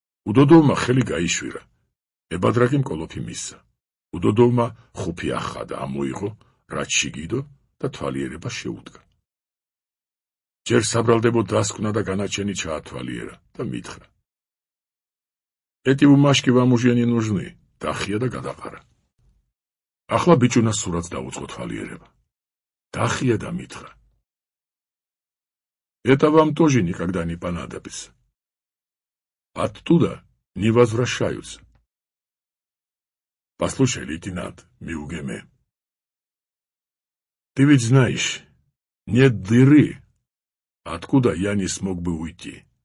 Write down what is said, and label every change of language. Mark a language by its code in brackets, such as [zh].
[ka] უდოდოვმა ხელი გაიშვირა. ებადრაკი მკოლოფი მისცა. უდოდოვმა ხუფი ახადა, ამოიღო, რაც შიგიდო და თვალიერება შეუდგა. ჯერ საბრალდებო დასკვნა და განაჩენი ჩაათვალიერა და მითხრა. [ru] Эти бумажки вам уже не нужны, [ka] დახია და გადაყარა. ახლა ბიჭუნას სურათს დაუწყო თვალიერება. დახია და მითხრა. [ru] Это вам тоже никогда не понадобится. Оттуда не возвращаются. Послушай, лейтенант Миугеме, ты ведь знаешь, нет дыры, откуда я не смог бы уйти.